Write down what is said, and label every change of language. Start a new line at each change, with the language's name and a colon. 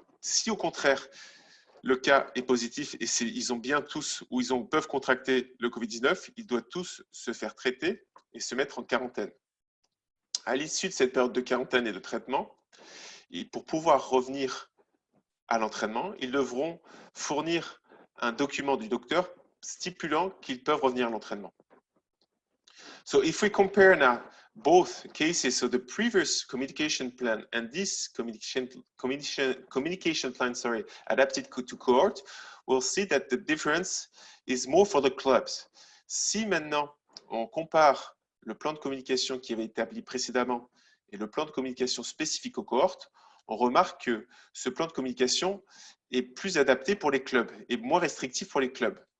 French: Si au contraire, le cas est positif et ils ont bien tous, ou peuvent contracter le Covid-19, ils doivent tous se faire traiter et se mettre en quarantaine. À l'issue de cette période de quarantaine et de traitement, et pour pouvoir revenir à l'entraînement, ils devront fournir un document du docteur stipulant qu'ils peuvent revenir à l'entraînement.
English: So if we compare now both cases, so the previous communication plan and this communication plan, adapted to cohort, we'll see that the difference is more for the clubs.
French: Si maintenant on compare le plan de communication qui avait été établi précédemment et le plan de communication spécifique aux cohortes, on remarque que ce plan de communication est plus adapté pour les clubs et moins restrictif pour les clubs.